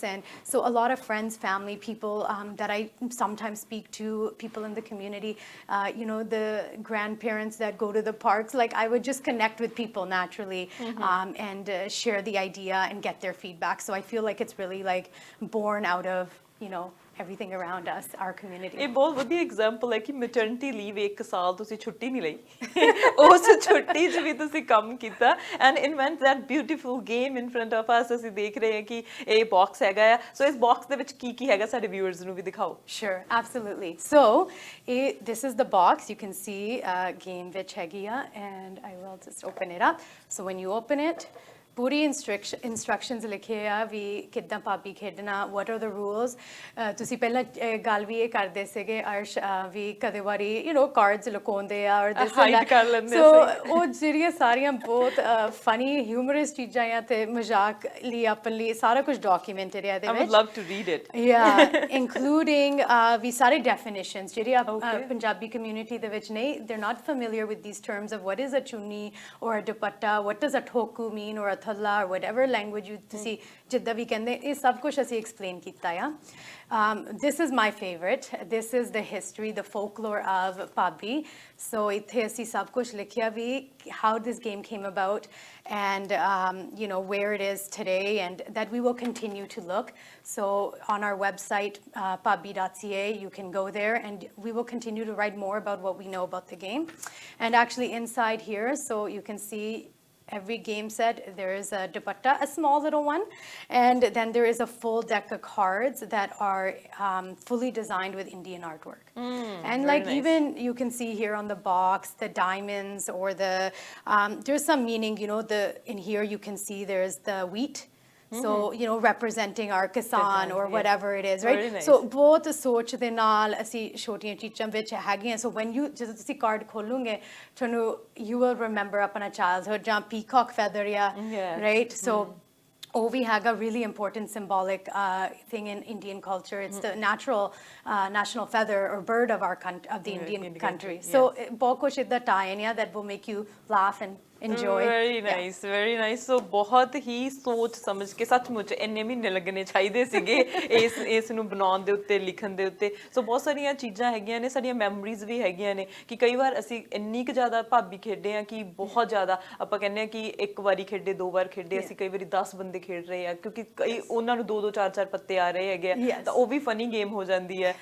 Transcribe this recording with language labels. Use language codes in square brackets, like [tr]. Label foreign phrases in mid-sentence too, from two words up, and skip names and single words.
[en] And so a lot of friends, family, people that I sometimes speak to, people in the community, the grandparents that go to the parks, like I would just connect with people naturally and share the idea and get their feedback. So I feel like it's really like born out of everything around us, our community. [pa] ਇਹ ਬਹੁਤ ਵਧੀਆ ਐਗਜ਼ਾਮਪਲ ਹੈ ਕਿ [en] maternity leave [pa] 1 ਸਾਲ ਤੁਸੀਂ ਛੁੱਟੀ ਨਹੀਂ ਲਈ, ਉਸ ਛੁੱਟੀ 'ਚ ਵੀ ਤੁਸੀਂ ਕੰਮ ਕੀਤਾ [en] and invent that beautiful game in front of us. [pa] ਅਸੀਂ ਦੇਖ ਰਹੇ ਹਾਂ ਕਿ ਇਹ ਬਾਕਸ ਹੈਗਾ ਆ, ਸੋ ਇਸ ਬਾਕਸ ਦੇ ਵਿੱਚ ਕੀ ਕੀ ਹੈਗਾ ਸਾਡੇ ਵਿਊਅਰਸ ਨੂੰ ਵੀ ਦਿਖਾਓ। [en] Sure, absolutely. So this is the box. You can see game [pa] ਵਿੱਚ ਹੈਗੀ ਆ, [en] and I will just open it up. So when you open it, [pa] ਪੂਰੀ instructions ਲਿਖੇ ਆ ਵੀ ਕਿੱਦਾਂ ਭਾਬੀ ਖੇਡਣਾ, [en] what are the rules. [pa] ਤੁਸੀਂ ਪਹਿਲਾਂ ਗੱਲ ਵੀ ਇਹ ਕਰਦੇ ਸੀਗੇ ਅਰਸ਼ ਵੀ ਕਦੇ ਵਾਰੀ ਕਾਰਡਸ ਲੁਕਾਉਂਦੇ ਆ ਔਰ ਹਾਈਡ ਕਰ ਲੈਂਦੇ ਸੋ ਉਹ ਜਿਹੜੀਆਂ ਸਾਰੀਆਂ ਬਹੁਤ [en] funny humorous [pa] ਚੀਜ਼ਾਂ ਆ ਤੇ ਮਜ਼ਾਕ ਲਈ ਆਪਣ ਲਈ ਸਾਰਾ ਕੁਝ ਡਾਕੂਮੈਂਟਡ ਹੈ ਇਹਦੇ ਵਿੱਚ। [en] I would love to read it. Yeah, including [pa] ਵੀ ਸਾਰੇ definitions ਜਿਹੜੇ ਪੰਜਾਬੀ community ਦੇ ਵਿੱਚ ਨਹੀਂ, [en] they're not familiar with these terms of what is a chunni or a dupatta, what does a thoku mean or a thalla or whatever language you [pa] ਤੁਸੀਂ ਜਿੱਦਾਂ ਵੀ ਕਹਿੰਦੇ, ਇਹ ਸਭ ਕੁਝ ਅਸੀਂ explain ਕੀਤਾ ਆ। [en] This is my favorite. This is the history, the folklore of Pabi. So [pa] ਇੱਥੇ ਅਸੀਂ ਸਭ ਕੁਝ ਲਿਖਿਆ ਵੀ [en] how this game came about and where it is today, and that we will continue to look. So on our website pabi.ca, you can go there and we will continue to write more about what we know about the game. And actually inside here, so you can see every game set, there is a dupatta, a small little one, and then there is a full deck of cards that are fully designed with Indian artwork. And like nice. Even you can see here on the box, the diamonds or the, there's some meaning, in here you can see there's the wheat. So representing our kisan or whatever it is, right? Nice. [pa] So ਬਹੁਤ ਸੋਚ ਦੇ ਨਾਲ ਅਸੀਂ ਛੋਟੀਆਂ ਚੀਜ਼ਾਂ ਵਿੱਚ ਹੈਗੀਆਂ। [en] So when you [pa] ਜਦੋਂ ਤੁਸੀਂ ਕਾਰਡ ਖੋਲੋਗੇ ਤੁਹਾਨੂੰ [en] you will remember ਆਪਣਾ childhood ਜਾਂ peacock feather right? So [pa] ਉਹ ਵੀ ਹੈਗਾ [en] really important symbolic thing in Indian culture. It's the national feather or bird of the Indian country. So [pa] ਬਹੁਤ ਕੁਝ ਇੱਦਾਂ [en] tie-in that will make you laugh and enjoy. Very nice, very nice. [pa] So ਬਹੁਤ ਹੀ ਸੋਚ ਸਮਝ ਕੇ ਸੱਚਮੁੱਚ ਇੰਨੇ ਮਹੀਨੇ ਲੱਗਣੇ ਚਾਹੀਦੇ ਸੀਗੇ ਇਸ ਨੂੰ ਬਣਾਉਣ ਦੇ ਉੱਤੇ, ਲਿਖਣ ਦੇ ਉੱਤੇ। ਸੋ ਬਹੁਤ ਸਾਰੀਆਂ ਚੀਜ਼ਾਂ ਹੈਗੀਆਂ ਨੇ, ਸਾਡੀਆਂ ਮੈਮਰੀਜ਼ ਵੀ ਹੈਗੀਆਂ ਨੇ ਕਿ ਕਈ ਵਾਰ ਅਸੀਂ ਇੰਨੀ ਕੁ ਜ਼ਿਆਦਾ ਭਾਬੀ ਖੇਡੇ ਆ ਕਿ ਬਹੁਤ ਜ਼ਿਆਦਾ ਆਪਾਂ ਕਹਿੰਦੇ ਆ ਕਿ ਇੱਕ ਵਾਰੀ ਖੇਡੇ, 2 ਵਾਰ ਖੇਡੇ, ਅਸੀਂ ਕਈ ਵਾਰੀ 10 ਬੰਦੇ ਖੇਡ ਰਹੇ ਆ ਕਿਉਂਕਿ ਕਈ ਉਹਨਾਂ ਨੂੰ 2-2 4-4 ਪੱਤੇ ਆ ਰਹੇ ਹੈਗੇ ਆ, ਤਾਂ ਉਹ ਵੀ [en] funny game [pa] ਹੋ ਜਾਂਦੀ ਹੈ।